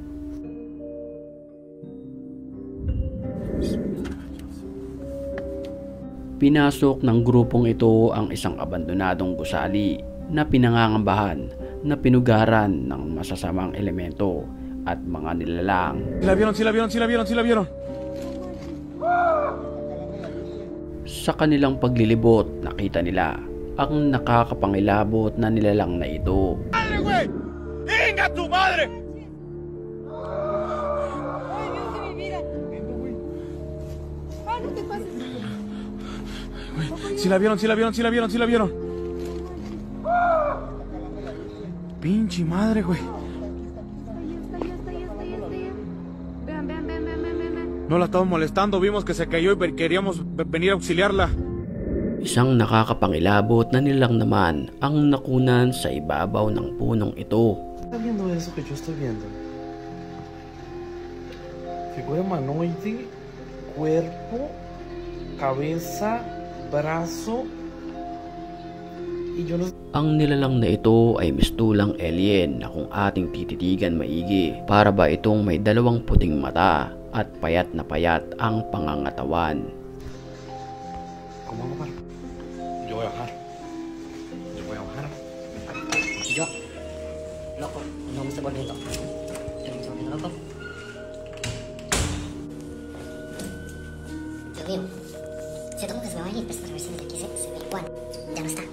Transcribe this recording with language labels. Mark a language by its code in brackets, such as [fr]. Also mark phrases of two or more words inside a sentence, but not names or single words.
[tl] Pinasok ng grupong ito ang isang abandonadong gusali na pinangangambahan na pinugaran ng masasamang elemento at mga nilalang. [es] Sila vieron. [tl] Sa kanilang paglilibot, nakita nila ang nakakapangilabot na nilalang na ito. [es] ¡Madre, güey! ¡Inga tu madre! Ay, Dios de mi vida. Ah, no te pases. Si la vieron. Pinche madre, güey. Ahí está. Vean. No la estamos molestando, vimos que se cayó y queríamos venir a auxiliarla. [tl] Isang nakakapangilabot na nilang naman ang nakunan sa ibabaw ng punong ito. [es] ¿Está viendo eso que yo estoy viendo? Figura humanoide, cuerpo, cabeza, brazo, y yo no... [tl] Ang nilalang na ito ay mistulang alien na kung ating tititigan maigi. Para ba itong may dalawang puting mata at payat na payat ang pangangatawan. [es] ¿Cómo vamos a bajar? Yo voy a bajar. Yo, loco, no me estoy volviendo. Loco. Dios mío, siento como que se me va a ir, pero para ver si desde aquí se ve igual.